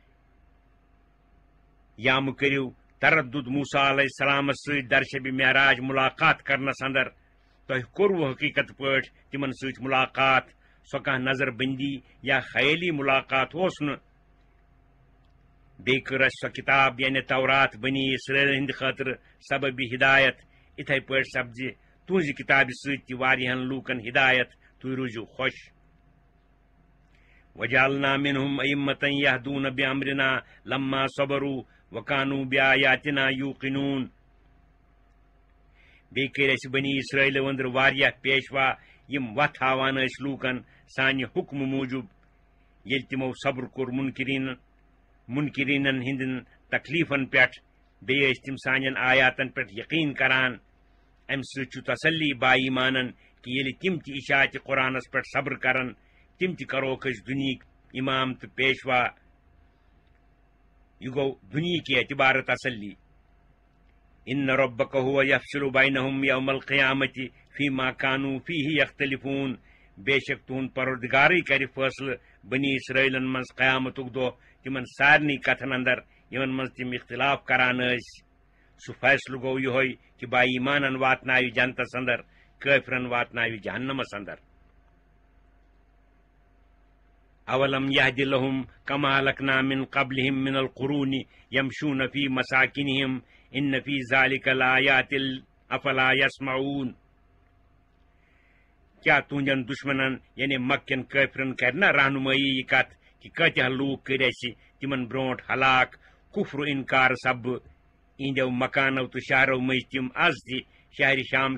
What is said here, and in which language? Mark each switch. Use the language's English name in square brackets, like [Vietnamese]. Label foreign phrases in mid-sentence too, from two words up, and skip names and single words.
[Kashmiri] یا مہ کٔرِو تردُد موسیٰ علیہ السلامس سۭتۍ درشبِ معراج ملاقات کرنس اندر تۄہہِ کوٚروٕ حقیقت پٲٹھۍ تِمن سۭتۍ ملاقات سۄ کانٛہہ نظر بندی یا خیٲلی ملاقات اوس نہٕ بیٚیہِ کٔر اَسہِ سۄ کتاب یعنی تورات بنی اسرائیل ہٕنٛدِ خٲطرٕ سببِ ہدایت یِتھے پٲٹھۍ سپزِ تُہنٛزِ کتابہِ سۭتۍ تہِ واریاہن لوٗکن ہدایت تُہۍ روٗزِو خۄش [Arabic] وَجَعَلْنَا مِنْهُمْ أَئِمَّةً يَهْدُونَ بِأَمْرِنَا لَمَّا صَبَرُوا وَكَانُوا بِآيَاتِنَا يُوقِنُونَ [Kashmiri] بیٚیہِ کٔرۍ اَسہِ بنی اسرائیلو أنٛدرٕ واریاہ پیشوا یِم وتھ ہاوان ٲسۍ لوٗکن سانہِ حُکمہٕ موٗجوٗب ییٚلہِ تِمو صبر کوٚر مُنکِریٖنن ہٕنٛدٮ۪ن تکلیفن پٮ۪ٹھ بیٚیہِ ٲسۍ تِم سانٮ۪ن آیاتن پٮ۪ٹھ یقیٖن کران امہِ سۭتۍ چھُ تسلی با ایٖمانن کہِ ییٚلہِ تِم تہِ اِشاعتِ قرآنس پٮ۪ٹھ صبر کرن تِم تہِ کروکھ أسۍ دُنہِکۍ اِمام تہٕ پیشوا یہِ گوٚو دُنہِکہِ اعتبارٕ تسلی [Arabic] اِنَّ رَبَّكَ هُوَ يَفْصِلُ بَيْنَهُمْ يَوْمَ الْقِيَامَةِ فِيمَا كَانُوا فِيهِ يَخْتَلِفُونَ [Kashmiri] بے شک تُہُنٛد پروردگارٕے کرِ فٲصلہٕ بنی اسرائیلن منٛز قیامتُک دۄہ تِمن سارنٕے کتھن اندر یِمن منٛز تِم اختلاف کران ٲسۍ سُہ فٲصلہٕ گوٚو یِہوے کہِ با ایٖمانن واتناوِ جنتس اندر کٲفرن واتناوِ جہنمس اندر [Arabic] اولم یہدِ لہم کما ہلکنا من قبلہم من القرون یمشون فی مساکنہم ان فی ذالک لآیات افلا یسمعون [Kashmiri] کیا تہنٛدٮ۪ن دشمنن یعنی مکین کٲفرن کرِ نا رہنمٲیی یہِ کتھ کہ کۭتیاہ لوٗکھ کٔرۍ اَسہِ تِمن برونٛٹھ ہلاک کُفر انکار سببہٕ اِہنٛدٮ۪و مکانو تہٕ شہرو مٔنٛزۍ تِم آز تہِ شہرِ شام